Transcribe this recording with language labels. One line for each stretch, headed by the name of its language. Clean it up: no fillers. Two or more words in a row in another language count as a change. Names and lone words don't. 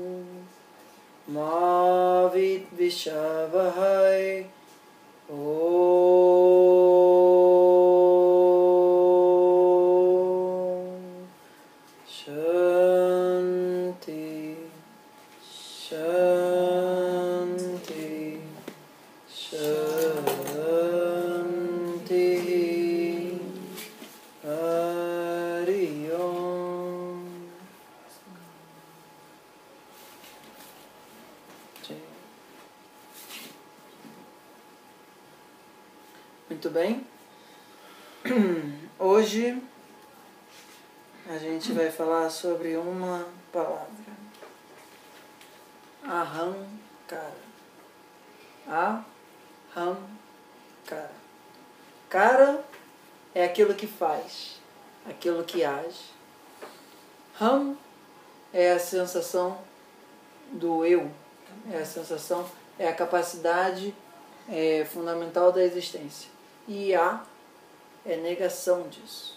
Sanskrit: मा विद्विषावहै ॐ शान्ति शान्ति शान्ति हरि ॐ.
Portuguese: Muito bem. Hoje a gente vai falar sobre uma palavra. Ahankara. Ahankara. Kara é aquilo que faz, aquilo que age. Ham é a sensação do eu, é a sensação, é a capacidade fundamental da existência. E a é negação disso.